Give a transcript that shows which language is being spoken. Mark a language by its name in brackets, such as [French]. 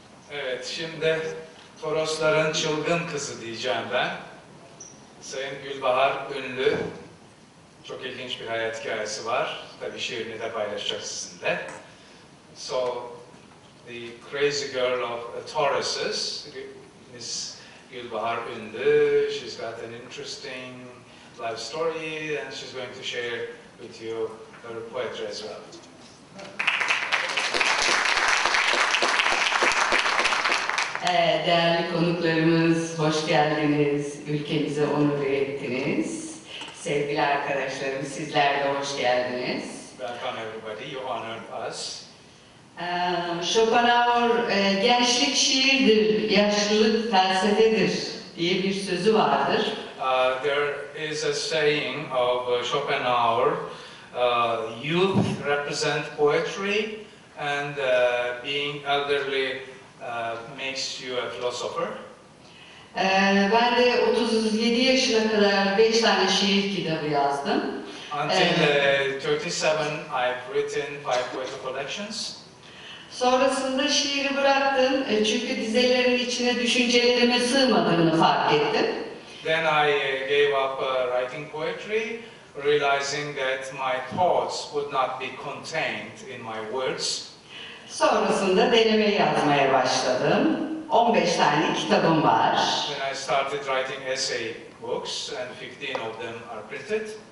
[Turkish] Evet, şimdi Torosların çılgın kızı diyeceğim ben. Sayın Gülbahar Ünlü, çok ilginç bir hayat hikayesi var. Tabii şiirini de paylaşacak sizinle. [English] So, the crazy girl of Tauruses, Miss Gülbahar Ünlü, she's got an interesting life story and she's going to share with you her poetry as well. [Turkish] Değerli konuklarımız, hoş geldiniz. Ülkemize onur ettiniz. Sevgili arkadaşlarım, sizler de hoş geldiniz. [English] Welcome everybody, you honored us. [Turkish] Schopenhauer, gençlik şiirdir, yaşlılık felsefedir diye bir sözü vardır. [English] There is a saying of Schopenhauer, youth represent poetry and being elderly makes you a philosopher. [Turkish] Ben de 37 yaşına kadar 5 tane şiir kitabı yazdım. [English] Until 37, I've written 5 poetry collections. [Turkish] Sonrasında şiiri bıraktım çünkü dizelerin içine düşüncelerimin sığmadığını fark ettim. [English] Then I gave up writing poetry, realizing that my thoughts would not be contained in my words. [Turkish] Sonrasında deneme yazmaya başladım. 15 tane kitabım var. [English] Then I started writing essay books and 15 of them are printed.